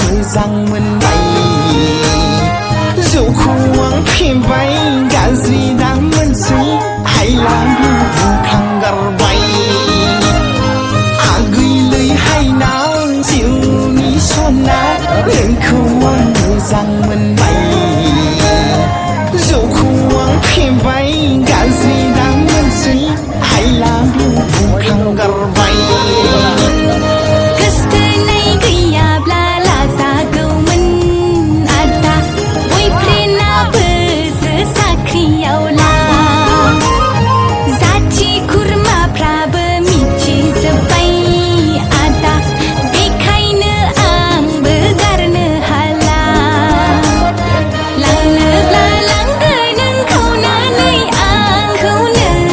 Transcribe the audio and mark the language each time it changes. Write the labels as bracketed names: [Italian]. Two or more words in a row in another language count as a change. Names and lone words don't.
[Bodo] मोजां मोनबाय जौखौ आं फेबाय गाज्रि दा मोनसै [English] I love you [Bodo] बुंफ्लांगारबाय आगैलै हायनाव जिउनि सना नोंखौ आं मोजां मोनबाय जौखौ आं फेबाय गाज्रि दा मोनसै [English] I love you [Bodo] बुंफ्लांगारबाय गोसथोनाय गैयाब्ला लाजागौमोन आदा बयफ्रेन्डआबोसो साख्रियावला जाथि खुरमाफ्राबो मिथिजोब्बाय आदा बेखायनो आंबो गारनो हाला लांनोब्ला लांदो नों खावनानै आंखौनो